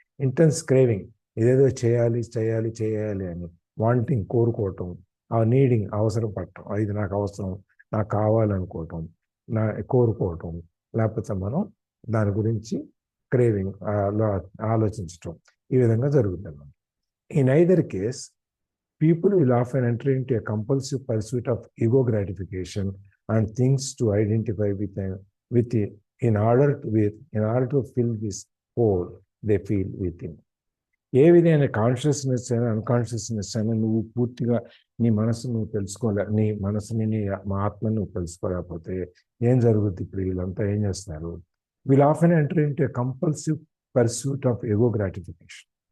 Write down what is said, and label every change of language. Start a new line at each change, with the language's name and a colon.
Telugu: Intense craving, ఇదేదో చేయాలి చేయాలి చేయాలి అని వాంటింగ్, కోరుకోవటం, ఆ నీడింగ్, అవసరం పడటం, ఇది నాకు అవసరం, నాకు కావాలనుకోవటం, కోరుకోవటం, లేకపోతే మనం దాని గురించి క్రేవింగ్, ఆలోచించటం, ఈ విధంగా జరుగుతుంది.
English: In either case people will often enter into a compulsive pursuit of ego gratification and things to identify with in order to fill this hole they feel within.
Telugu: ఏ విధమైన కాన్షియస్నెస్ అయినా అన్కాన్షియస్నెస్ అయినా నువ్వు పూర్తిగా నీ మనసు నువ్వు నీ మనసుని మా ఆత్మని నువ్వు తెలుసుకోలేకపోతే ఏం జరుగుద్ది? ఇప్పుడు వీళ్ళంతా ఏం చేస్తున్నారు,
English: Will often enter into a compulsive pursuit of ego gratification.